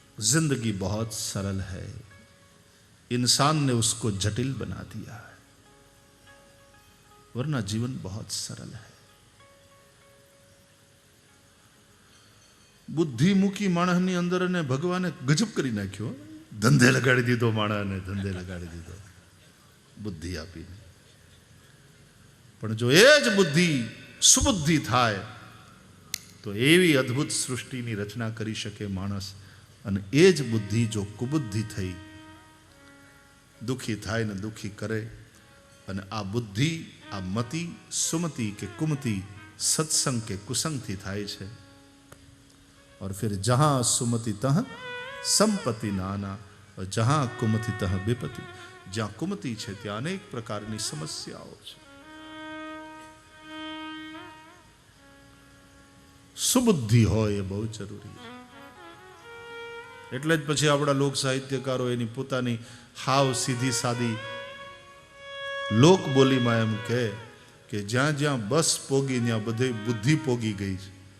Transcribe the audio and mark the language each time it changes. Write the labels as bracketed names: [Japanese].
[Hindi] जिंदगी बहुत सरल है, इंसान ने उसको जटिल बना दिया है, वरना जीवन बहुत सरल है. [Gujarati] बुद्धि મૂકી માણસની અંદર અને ભગવાને ગજબ કરી નાખ્યો. ધંધે લગાડી દીધો માણસને, ધંધે લગાડી દીધો બુદ્ધિ આપીને. પણ જો એ જ બુદ્ધિ સુબુદ્ધિ થાય તો એવી અદ્ભુત સૃષ્ટિની રચના કરી શકે માણસ. અને એ જ બુદ્ધિ જો કુબુદ્ધિ થઈ, દુઃખી થાય ને દુઃખી કરે, અને આ બુદ્ધિ, આ મતિ, સુમતિ કે કુમતિ, સત્સંગ કે કુસંગથી થાય છે. [Hindi] और फिर जहां सुमति तह संपत्ति नाना और जहां कुमति तह विपत्ति. [Gujarati] જ્યાં કુમતિ છે ત્યાં અનેક પ્રકારની સમસ્યાઓ છે. સુબુદ્ધિ હોય એ બહુ જરૂરી છે. એટલે જ પછી આપણા લોક સાહિત્યકારો એની પોતાની હાવ સીધી સાદી લોક બોલીમાં એમ કહે કે જ્યાં જ્યાં બસ પોગી ત્યાં બધે બુદ્ધિ પોગી ગઈ છે.